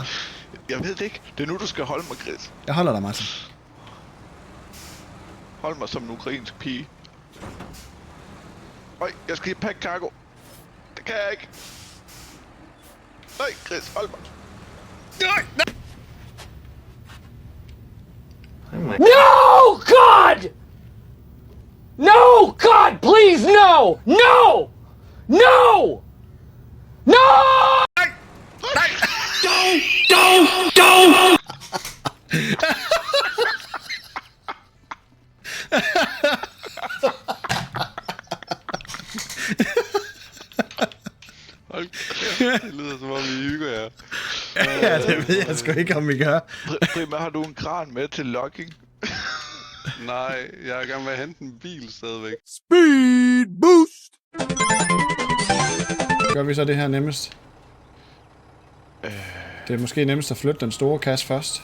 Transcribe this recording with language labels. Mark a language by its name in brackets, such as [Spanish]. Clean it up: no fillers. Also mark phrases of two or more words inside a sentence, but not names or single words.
[Danish] Jeg ved det ikke. Det er nu, du skal holde mig, Chris. Jeg holder dig, Martin. Hold mig som en ukrainsk pige. Øj, jeg skal lige pakke cargo. Det kan jeg ikke. Nej, Chris, hold mig. Nej, nej. [English] No, God! No, God, please, no! No! No! No! Don't! [Danish] Hold kæft, det lyder som om I hygger jer. Ja, det ved jeg sgu ikke, om vi gør. Prima, har du en kran med til logging? Nej, jeg er i gang med at hente en bil stadigvæk. [English] Speed boost! [Danish] Gør vi så det her nemmest? Det er måske nemmest at flytte den store kasse først.